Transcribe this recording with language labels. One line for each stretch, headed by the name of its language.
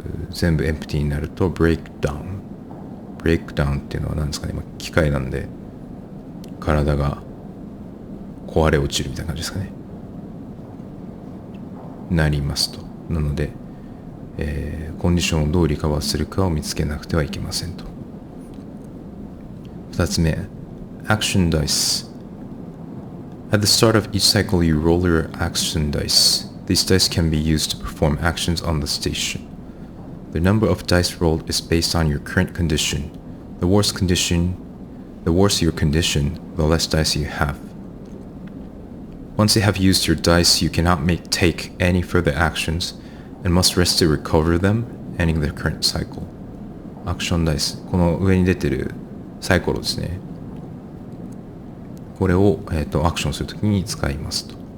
Japanese: 全部エンプティになるとブレイクダウン。ブレイクダウンっていうのは何ですかね、機械なんで体が壊れ落ちるみたいな感じですかね。なりますと。なので、コンディションをどうリカバーするかを見つけなくてはいけませんと。 2つ目、
English: Action Dice. At the start of each cycle, you roll your action dice. These dice can be used to perform actions on the station. The number of dice rolled is based on your current condition. The worse your condition, the less dice you have. Once you have used your dice, you cannot take any further actions and must rest to recover them, ending the current cycle. Action dice.
Japanese: この上に出てるサイコロですね。これを、アクションするときに使いますと。